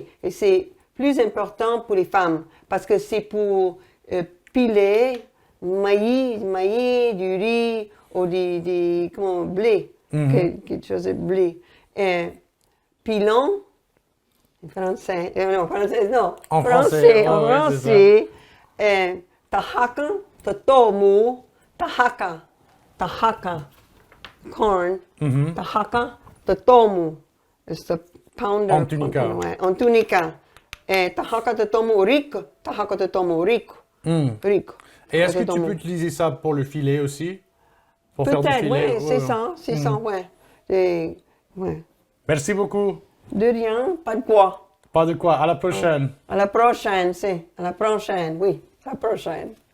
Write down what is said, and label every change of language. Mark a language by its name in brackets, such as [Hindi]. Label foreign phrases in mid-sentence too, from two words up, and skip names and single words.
[French] Et c'est plus important pour les femmes parce que c'est pour piler maïs, du riz ou du blé, quelque chose de blé. Et pilon, en français, En français, [Tunica] tahaka, totomu, tahaka, corn, tahaka, totomu. [English] It's a pounder. [French] En tunica. En tunica. [Tunica] Tahaka totomu rico, tahaka totomu rico. Rico. [French] Et est-ce que tu peux utiliser ça pour le filet aussi? Pour faire du filet? Peut-être, oui, c'est ça, ouais. Merci beaucoup. De rien, pas de quoi. Pas de quoi. À la prochaine. À la prochaine, à la prochaine, oui, à la prochaine.